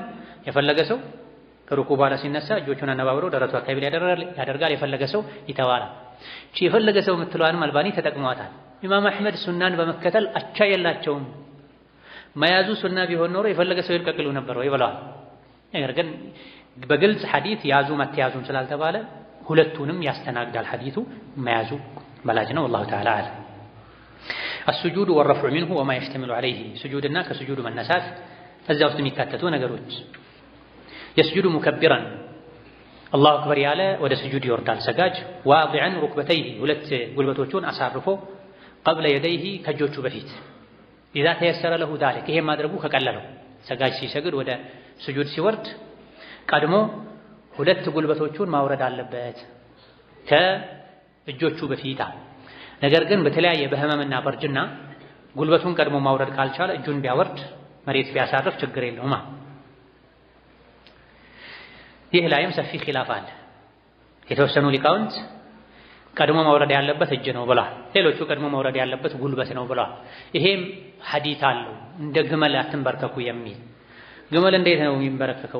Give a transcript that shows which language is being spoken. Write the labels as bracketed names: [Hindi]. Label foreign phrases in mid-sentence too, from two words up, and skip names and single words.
[Amharic] የፈለገ ሰው ከሩኩ በኋላ ሲነሳ እጆቹን አነባብሮ ደረቱ አካባቢ ያደርጋል፣ የፈለገ ሰው ይተዋል። እሺ የፈለገ ሰው የምትለዋንም አልባኒ ተጠቅመዋታል። ኢማም አህመድ ሱናን በመከተል አቻ የላቸውም። መያዙ ሱና ቢሆን ኖሮ የፈለገ ሰው ይልቀቅሉ ነበር ወይ ብለዋል። ነገር ግን በግልጽ ሐዲስ ያዙ መተያዙም ስላልተባለ ሁለቱንም ያስተናግዳል። ሐዲሱ መያዙ በላጭ ነው። [Arabic] والله تعالى اعلم። السجود والرفع منه وما يشتمل عليه سجودنا كسجود [Amharic] መነሳት እዛ ውስጥ የሚካተቱ ነገሮች [Arabic] يسجد مكبرا الله اكبر [Amharic] ያለ ወደ ስጁድ ይወርዳል ሰጋጅ [Arabic] واضعا ركبتيه [Amharic] ሁለት ጉልበቶቹን አሳርፎ [Arabic] قبل يديه [Amharic] ከእጆቹ በፊት [Arabic] إذا تيسر له ذلك [Amharic] ይሄ ማድረጉ ከቀለለው ሰጋጅ ሲሰግድ ወደ ስጁድ ሲወርድ ቀድሞ ሁለት ጉልበቶቹን ማውረድ አለበት ከእጆቹ በፊት። ነገር ግን በተለያየ በህመምና በርጅና ጉልበቱን ቀድሞ ማውረድ ካልቻለ እጁን ቢያወርድ መሬት ቢያሳርፍ ችግር የለውም። ይህ ላይም ሰፊ ኺላፍ አለ። የተወሰኑ ሊቃውንት ቀድሞ ማውረድ ያለበት እጅ ነው ብለዋል። ሌሎቹ ቀድሞ ማውረድ ያለበት ጉልበት ነው ብለዋል። ይሄም ሐዲስ አለው እንደ ግመል አትንበርከኩ የሚል። ግመል እንዴት ነው የሚንበረከከው?